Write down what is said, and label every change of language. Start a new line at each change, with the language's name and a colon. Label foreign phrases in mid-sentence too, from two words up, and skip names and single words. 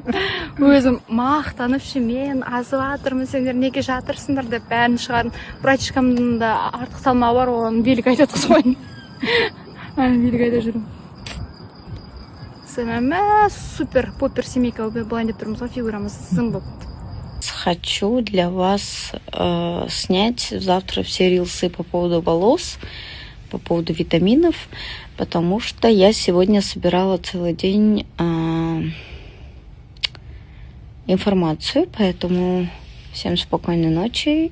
Kazakh: Өзім мақтанып мен азып жатырмын, сендер неге жатырсыңдар деп бәрін шығардым. Братишкамның да артық салмағы бар, оған билік айтатқыз ғой. Билік айта жүрмін. Супер, попер семейка болайын деп тұрмыз ғой, фигурамыз зың болып.
Russian: Хочу для вас снять завтра все рилсы по поводу волос, по поводу витаминов, потому что я сегодня собирала целый день информацию, поэтому всем спокойной ночи.